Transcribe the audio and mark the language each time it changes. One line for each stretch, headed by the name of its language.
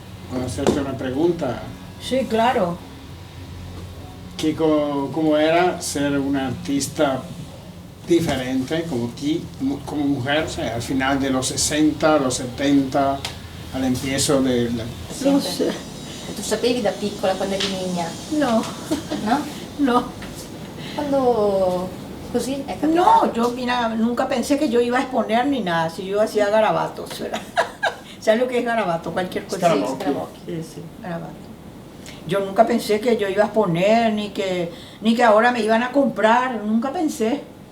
Spanish: puedo hacerte una pregunta. Sí, claro. ¿Cómo era ser una artista diferente como mujer, o sea, al final de los 60, los 70, al empiezo del...
Italian: Non sempre. so. Tu sapevi da piccola quando eri niña,
Spanish: No, no? no.
Italian: Quando così è capitato?
Spanish: No, yo mira, nunca pensé que yo iba a exponer ni nada, si yo hacía garabatos, ¿verdad? ¿Sabes lo que es garabato? Cualquier cosa.
Italian: Scarabocchi. Scarabocchi.
Spanish: Sí, sí, garabato. Yo nunca pensé que yo iba a exponer, ni que ahora me iban a comprar, nunca pensé.